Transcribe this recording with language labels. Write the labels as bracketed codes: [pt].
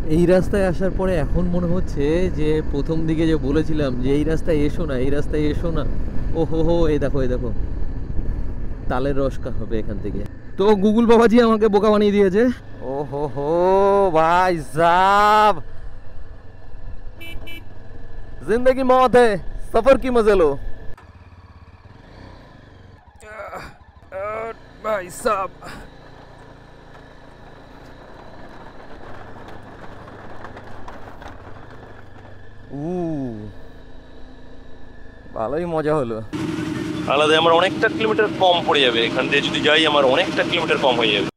[bn] এই রাস্তায় আসার পরে এখন মনে হচ্ছে যে প্রথম দিকে যে বলেছিলাম যে এই রাস্তায় এসো না, এই রাস্তায় এসো না, ও হো হো, এই দেখো এই দেখো, তালের রস হবে এখান থেকে। তো গুগল বাবাজি আমাকে বোকা বানিয়ে দিয়েছে। [hi] ও হো হো ভাই সাব, जिंदगी मौत है, सफर की मजे लो। भाई साहब [bn] ভালোই মজা হলো। আলাদা আমার অনেকটা কিলোমিটার কম পড়ে যাবে, এখান দিয়ে যদি যাই আমার অনেকটা কিলোমিটার কম হয়ে যাবে।